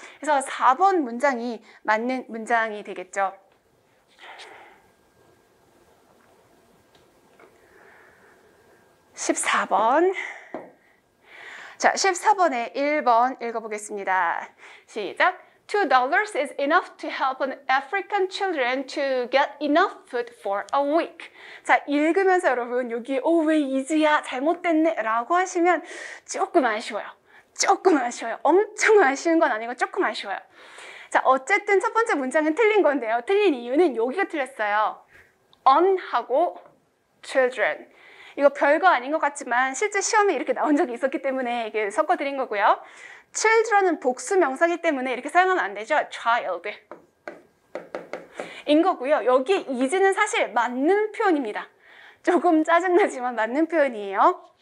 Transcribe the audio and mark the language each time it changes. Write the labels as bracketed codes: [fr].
[ko] 그래서 4번 문장이 맞는 문장이 되겠죠. (14번) 자, 14번에 1번 읽어보겠습니다. 시작. [en] $2 is enough to help an African children to get enough food for a week. [ko] 자, 읽으면서 여러분 여기 왜 이지야 잘못됐네 라고 하시면 조금 아쉬워요. 조금 아쉬워요. 엄청 아쉬운 건 아니고 조금 아쉬워요. 자, 어쨌든 첫 번째 문장은 틀린 건데요. 틀린 이유는 여기가 틀렸어요. on하고 children. 이거 별거 아닌 것 같지만 실제 시험에 이렇게 나온 적이 있었기 때문에 이게 섞어드린 거고요. children은 복수 명사이기 때문에 이렇게 사용하면 안 되죠. child 인 거고요. 여기 is는 사실 맞는 표현입니다. 조금 짜증나지만 맞는 표현이에요.